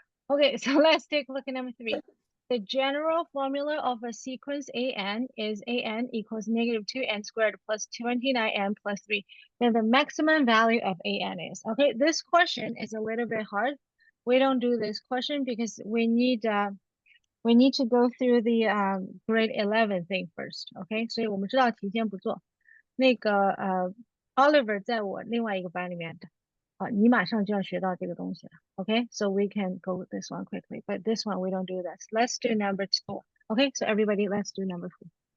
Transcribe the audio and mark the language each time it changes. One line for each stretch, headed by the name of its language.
English: Okay, so let's take a look at number 3. The general formula of a sequence an is an equals negative 2n squared plus 29n plus 3. Then the maximum value of an is. Okay, this question is a little bit hard. We don't do this question because we need to go through the grade 11 thing first.
Chinese: Okay, 所以我们知道题先不做。那个Oliver 在我另外一个班里面的。你马上就要学到这个东西了。
English: Okay, so we can go with this one quickly, but this one we don't do that. Let's do number 2. Okay, so everybody, let's do number 4.